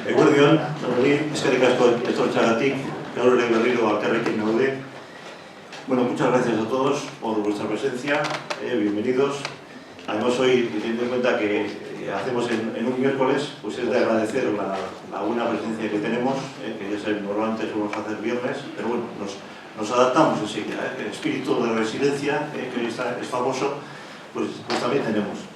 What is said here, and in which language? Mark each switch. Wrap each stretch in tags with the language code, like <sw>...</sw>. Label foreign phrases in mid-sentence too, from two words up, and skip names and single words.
<eu>eguerdion, eskerrik asko etortxagatik, gaur ere berriro alkarrekin gaude.</eu> <es>Bueno, muchas gracias a todos por vuestra presencia, bienvenidos. Además hoy, teniendo en cuenta que hacemos en un miércoles, pues es de agradecer la buena presencia que tenemos, que ya saben, normalmente solemos hacer viernes, pero bueno, nos adaptamos enseguida, el espíritu de resiliencia, que hoy es famoso, pues también tenemos.</es>